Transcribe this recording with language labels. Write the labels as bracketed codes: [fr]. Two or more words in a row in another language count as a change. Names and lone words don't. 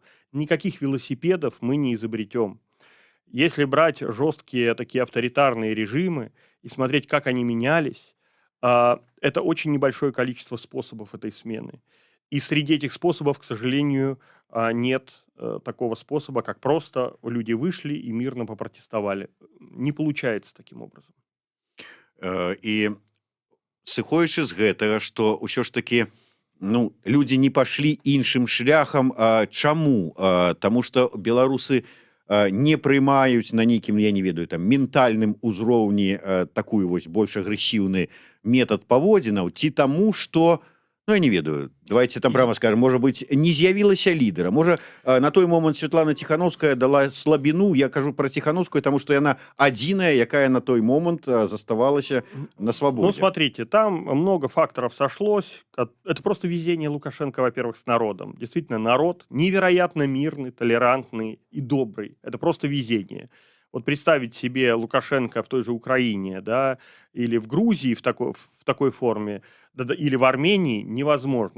[ru] Никаких велосипедов мы не изобретем. Если брать жесткие такие авторитарные режимы и смотреть, как они менялись, это очень небольшое количество способов этой смены. И среди этих способов, к сожалению, нет такого способа, как просто люди вышли и мирно попротестовали. Не получается таким образом. [be] І сыходзячы з гэтага, што ўсё ж такі людзі не пашлі іншым шляхам. Чаму? Таму што беларусы не прымаюць на нейкім, я не ведаю, там ментальным узроўні такую вось больш агрэсіўны метад паводзінаў, ці таму, што, я не ведаю, [ru] давайте там прямо скажем, [be] можа быць, не з'явілася лідара. Можа, на той момант Светлана Тихановская дала слабіну, я кажу про Тихановскую, тому што яна адзіная, якая на той момант заставалася на свабодзе. [ru] Ну, смотрите, там много факторов сошлось. Это просто везение Лукашенко, во-первых, с народом. Действительно, народ невероятно мирный, толерантный и добрый. Это просто везение. Вот представить себе Лукашенко в той же Украине, да, или в Грузии в такой форме, или в Армении невозможно.